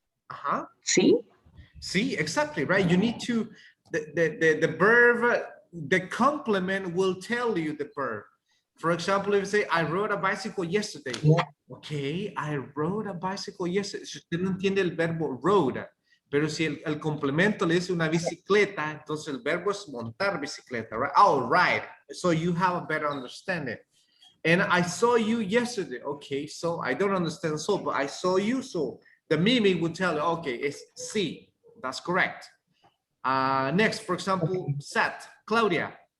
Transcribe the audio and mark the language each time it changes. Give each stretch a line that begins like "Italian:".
English: Uh-huh. See? See, exactly, right? You need to, the verb, the complement will tell you the verb. For example, if you say, I rode a bicycle yesterday. Yeah. Okay, I rode a bicycle yesterday.
Spanish: Si usted no entiende el verbo rode, pero si el complemento le dice una bicicleta, entonces el verbo es montar bicicleta, right?
English: Oh, right. So you have a better understanding. And I saw you yesterday. Okay, so I don't understand so, but I saw you, so the mimic would tell you, okay, it's see. That's correct. Next, for example, sat. Claudia.